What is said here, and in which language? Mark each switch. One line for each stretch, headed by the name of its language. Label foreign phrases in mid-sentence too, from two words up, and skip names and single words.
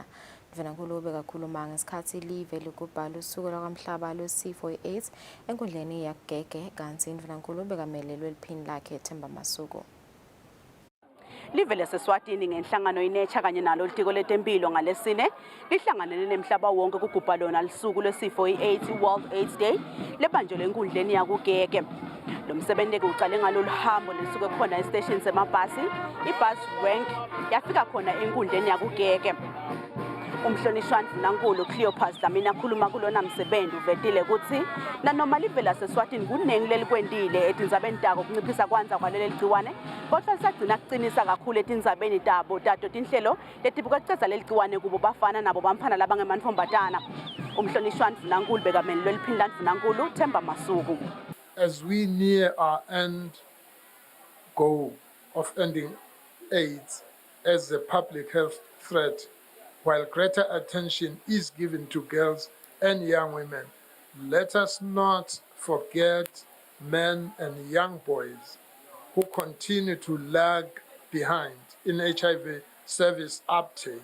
Swati: Ndvunankulu ubekakhuluma ngesikhatsi live likubhala usuku lwakwamhlaba lwesifo i-AIDS enkundleni yakugege kantsi Ndvunankulu bekamelelwe liphini lakhe Themba Masuku. Live leSeswatini ngenhlangano iNature kanye nalo litiko letempilo ngalesine lihlanganene nemhlaba wonke kugubha lona lisuku lwesifo i-AIDS World AIDS Day lebanjwe lenkundleni yakugege. Lo msebenzi uqale ngalolu hambo lisuke khona estation semabhasi ibus rank yafika khona enkundleni yakugege. Umhlonishwa Ndvunankulu Cleopas Dlamini akhuluma kulona msebenzi uvetile ukuthi nanoma live laseSwatini kunengi lelikwendile etindzabeni tako kunciphisa kwanza kwaleli gciwane kodwa lisagcina kucinisa kakhulu etindzabeni tato tinhlelo letibuka kucedza leli gciwane kubo bafana nabo bamfana labangemantfombatana. Umhlonishwa Ndvunankulu bekamelelwe liphini la Ndvunankulu Themba Masuku.
English: As we near our end goal of ending AIDS as a public health threat, while greater attention is given to girls and young women, let us not forget men and young boys who continue to lag behind in HIV service uptake.